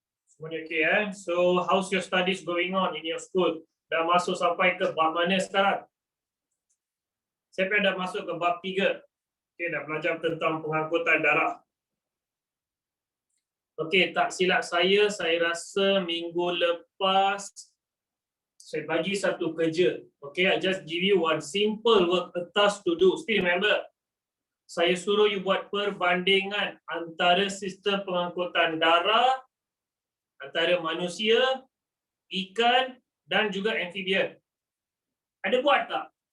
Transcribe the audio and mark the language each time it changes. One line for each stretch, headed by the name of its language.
Malay: Semuanya
English: okay So how's your studies going on in your school?
Malay: Dah masuk sampai ke bab mana sekarang? Siapa dah masuk ke bab 3? Okay, dah belajar tentang pengangkutan darah. Okay, tak silap saya rasa minggu lepas saya bagi satu kerja.
English: Okay, I just give you one simple work, a task to do. Still remember?
Malay: Saya suruh you buat perbandingan antara sistem pengangkutan darah antara manusia, ikan dan juga amphibian. Ada buat tak?